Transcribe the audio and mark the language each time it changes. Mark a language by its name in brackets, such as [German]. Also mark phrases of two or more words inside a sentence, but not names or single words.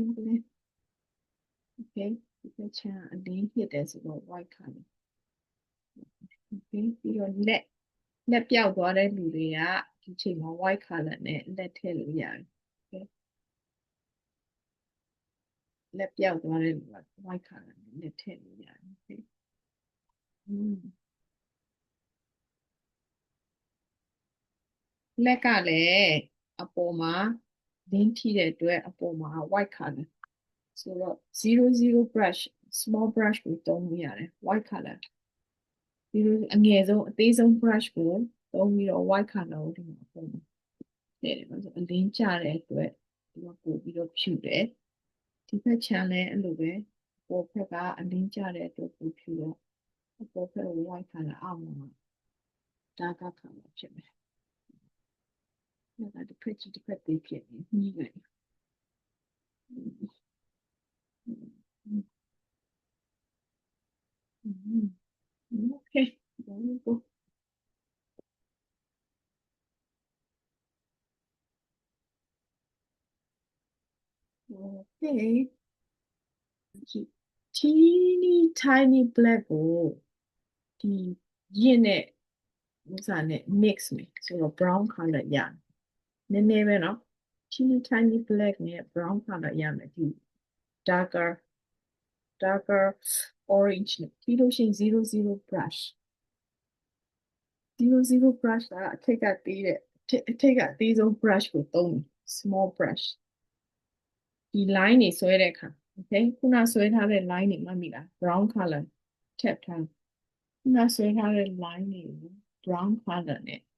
[Burmese] okay ဒီဘက်ချမ်းအလင်းဖြစ်တယ်ဆိုတော့ [English] white color okay [Burmese] ပြီးတော့လက်ပြောက်သွားတဲ့လူတွေကဒီချိန်မှာ [English] white color [Burmese] နဲ့လက်ထည့်လို့ရတယ် okay လက်ပြောက်သွားတဲ့လူက [English] white color [Burmese] နဲ့လက်ထည့်လို့ရတယ် okay လက်ကလည်းအပေါ်မှာလင်းထိတဲ့အတွက်အပေါ်မှာ [English] white color [Burmese] ဆိုတော့00 [English] brush small [Burmese] brush ကိုသုံးလို့ရတယ် [English] white color [Burmese] ဒီလိုအငယ်ဆုံးအသေးဆုံး brush ကိုသုံးပြီးတော့ [English] white color [Burmese] ကိုဒီမှာပုံတယ်ဒါဆိုအလင်းကျတဲ့အတွက်ဒီမှာပို့ပြီးတော့ဖြူတယ်ဒီဘက်ချမ်းလည်းအဲ့လိုပဲပေါ်ဘက်ကအလင်းကျတဲ့အတွက်ပို့ဖြူတော့ပေါ်ဘက် [English] white color [Burmese] အောက်မှာ [English] darker color [Burmese] ဖြစ်မယ် ဒါကတစ်ဖက်သေးဖြစ်နေညှိလိုက် [English] okay there we go okay teeny tiny black [Burmese] ကိုဒီရင့်တဲ့ဥစားနဲ့ mix မယ်ဆိုတော့ [English] brown color [Burmese] ရနည်းနည်းပဲเนาะ [English] teeny tiny black [Burmese] နဲ့ [English] brown color [Burmese] ရမယ်ဒီ darker orange နဲ့ပြီးလို့ရှိရင်00 brush 00 brush ကအထက်ကသေးတဲ့အထက်ကအသေးဆုံး brush ကိုသုံး [English] small brush [Burmese] ဒီ line တွေဆွဲတဲ့အခါ okay ခုနဆွဲထားတဲ့ line တွေမှတ်မိလား [English] brown color [Burmese] ထပ်ထားခုနဆွဲထားတဲ့ line တွေကို [English] brown color [Burmese] နဲ့